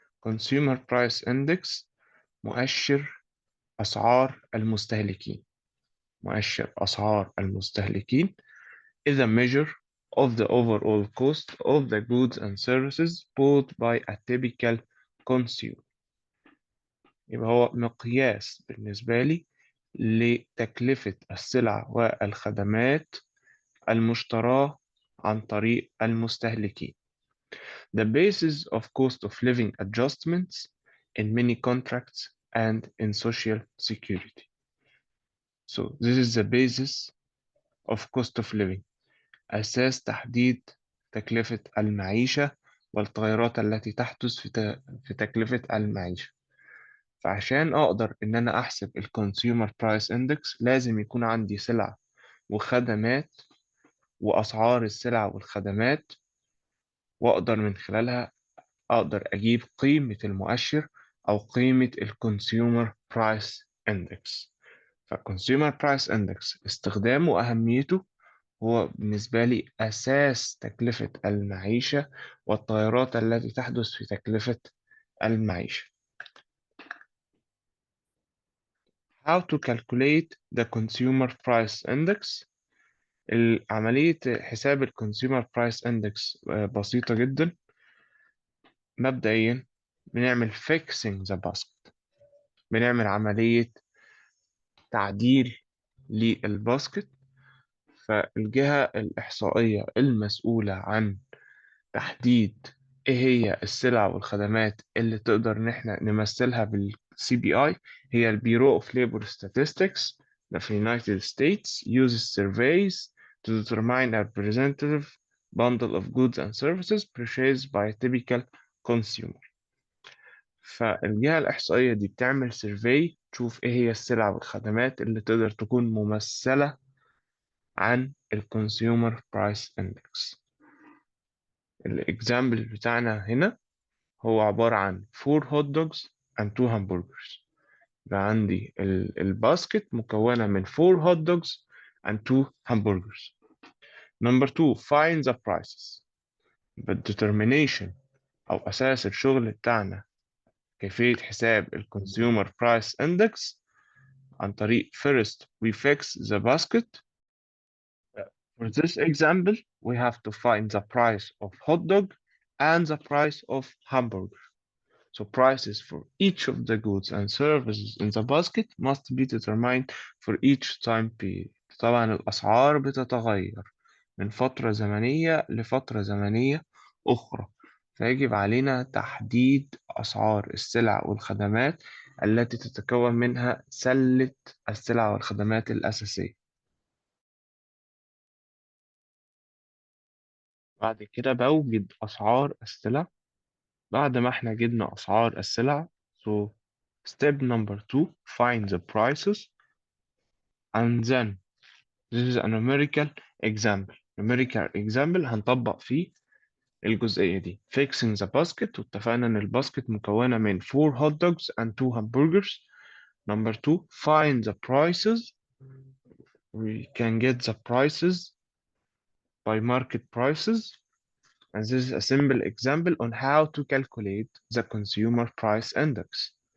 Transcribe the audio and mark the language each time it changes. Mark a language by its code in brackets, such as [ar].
[ar] Consumer Price Index مؤشر أسعار المستهلكين. مؤشر أسعار المستهلكين [en] is a measure of the overall cost of the goods and services bought by a typical consumer. [ar] يبقى هو مقياس بالنسبة لي لتكلفة السلع والخدمات المشتراة عن طريق المستهلكين. [en] The basis of cost of living adjustments in many contracts and in social security. So this is the basis of cost of living. [ar] أساس تحديد تكلفة المعيشة والتغيرات التي تحدث في تكلفة المعيشة. فعشان أقدر إن أنا أحسب ال Consumer Price Index لازم يكون عندي سلع وخدمات وأسعار السلع والخدمات، وأقدر من خلالها أقدر أجيب قيمة المؤشر أو قيمة ال Consumer Price Index. فالConsumer Price Index استخدامه وأهميته هو بالنسبة لي أساس تكلفة المعيشة والتغيرات التي تحدث في تكلفة المعيشة. [en] How to calculate the Consumer Price Index. [ar] عملية حساب ال Consumer Price Index بسيطة جدا. مبدئيا بنعمل [en] fixing the basket، [ar] بنعمل عملية تعديل للباسكت. فالجهة الإحصائية المسؤولة عن تحديد إيه هي السلع والخدمات اللي تقدر إن إحنا نمثلها بالسي بي آي هي البيرو of Labor Statistics في United States [en] uses surveys to determine a representative bundle of goods and services purchased by a typical consumer. [ar] فالجهة الإحصائية دي بتعمل سيرفي تشوف إيه هي السلع والخدمات اللي تقدر تكون ممثلة عن ال Consumer Price Index. الإكزامبل بتاعنا هنا هو عبارة عن [en] 4 hot dogs and 2 hamburgers. [ar] يبقى عندي الباسكت مكونة من [en] 4 hot dogs and 2 hamburgers. Number 2, find the prices. يبقى determination [ar] أو أساس الشغل بتاعنا كيفية حساب ال Consumer Price Index عن طريق [en] first we fix the basket. For this example, we have to find the price of hot dog and the price of hamburger. So prices for each of the goods and services in the basket must be determined for each time period. [ar] طبعا الأسعار بتتغير من فترة زمنية لفترة زمنية أخرى، فيجب علينا تحديد أسعار السلع والخدمات التي تتكون منها سلة السلع والخدمات الأساسية. بعد كده بوجد أسعار السلع. بعد ما احنا جبنا أسعار السلع، [en] so step number 2, find the prices, and then this is a numerical example. [ar] Numerical example هنطبق فيه الجزئية دي. [en] Fixing the basket، [ar] واتفقنا إن الباسكت مكونة من [en] 4 hot dogs and 2 hamburgers. Number 2, find the prices. We can get the prices by market prices. And this is a simple example on how to calculate the Consumer Price Index.